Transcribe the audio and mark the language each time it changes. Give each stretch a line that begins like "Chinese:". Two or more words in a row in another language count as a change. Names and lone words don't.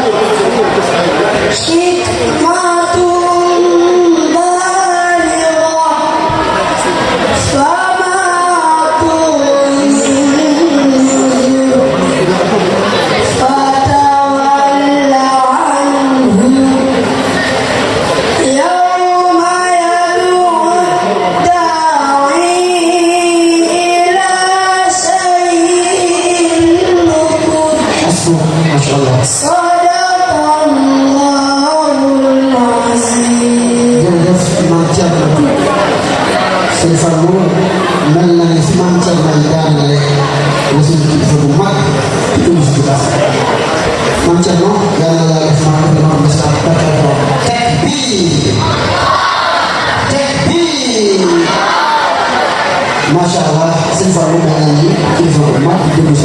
Arabic: حكمة بالغة فما تغني النذر فتول عنهم يوم يدعو الداعي إلى شيء نكر حسبك ما شاء الله صدق الله العظيم
Wolof: jërëjëf maam Thierno sëñ Fallou mel na ne si maam Thierno yi daanale la suñu kilifa bu mag ci dugub si baax maam Thierno yàlla na def maam dama am sa takkaatoo takbir
Arabic: ما شاء الله
Wolof: sëñ Fallou mel na ni kilifa bu mag ci dugub si